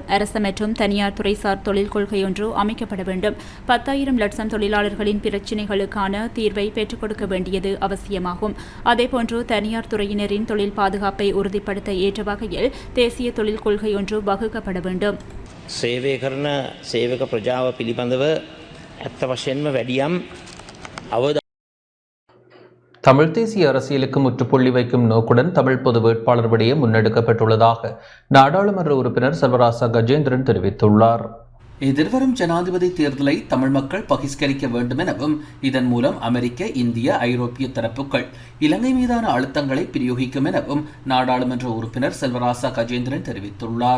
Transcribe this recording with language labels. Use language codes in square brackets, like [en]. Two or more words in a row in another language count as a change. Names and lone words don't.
[ta] அரசு மற்றும் தனியார் துறைசார் தொழில் கொள்கையொன்று அமைக்கப்பட வேண்டும். 10,000 லட்சம் தொழிலாளர்களின் பிரச்சினைகளுக்கான தீர்வை பெற்றுக் கொடுக்க வேண்டியது அவசியமாகும். அதேபோன்று தனியார் துறையினரின் தொழில் பாதுகாப்பை உறுதிப்படுத்த ஏற்ற வகையில் தேசிய தொழில் கொள்கையொன்று வகுக்கப்பட வேண்டும். [si] සේවය කරන සේවක ප්‍රජාව පිළිබඳව ඇත්ත වශයෙන්ම වැඩියම් අවධානය [ta] தமிழ் தேசிய அரசியலுக்கு முற்றுப்புள்ளி வைக்கும் நோக்குடன் தமிழ் பொது வேட்பாளர் விடயம் முன்னெடுக்கப்பட்டுள்ளதாக நாடாளுமன்ற உறுப்பினர் செல்வராசா கஜேந்திரன் தெரிவித்துள்ளார். எதிர்வரும் ஜனாதிபதி தேர்தலை தமிழ் மக்கள் பகிஷ்கரிக்க வேண்டும் எனவும் இதன் மூலம் அமெரிக்க, இந்திய, ஐரோப்பிய தரப்புகள் இலங்கை மீதான அழுத்தங்களை பிரயோகிக்கும் எனவும் நாடாளுமன்ற உறுப்பினர் செல்வராசா கஜேந்திரன் தெரிவித்துள்ளார்.